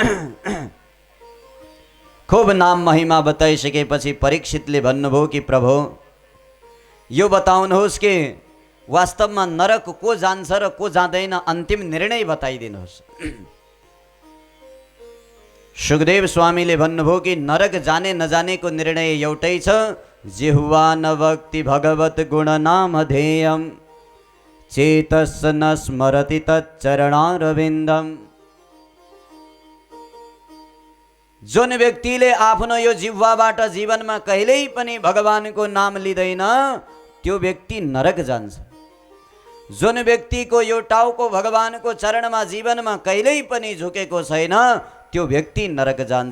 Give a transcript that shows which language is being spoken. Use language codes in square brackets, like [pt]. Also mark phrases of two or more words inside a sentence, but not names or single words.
[ne] खूब नाम महिमा बताइसकेपछि परीक्षितले भन्नुभयो कि प्रभु, यो बताउनुहोस् कि वास्तवमा नरक को जान्छ र को जाँदैन, अन्तिम निर्णय बताइदिनुहोस्। सुखदेव स्वामीले भन्नुभयो कि नरक जाने नजानेको निर्णय एउटै छ, [sa] जिह्वा न भक्ति भगवत गुण नाम ध्येयम चेतस न स्मरति तच्चरणारविन्दम। [ne] जुन व्यक्तिले आफ्नो यो जिह्वाबाट जीवनमा कहिल्यै पनि भगवानको नाम लिँदैन त्यो व्यक्ति नरक जान्छ। जुन व्यक्तिको यो टाउको भगवानको चरणमा जीवनमा कहिल्यै पनि झुकेको छैन त्यो व्यक्ति नरक जान्छ।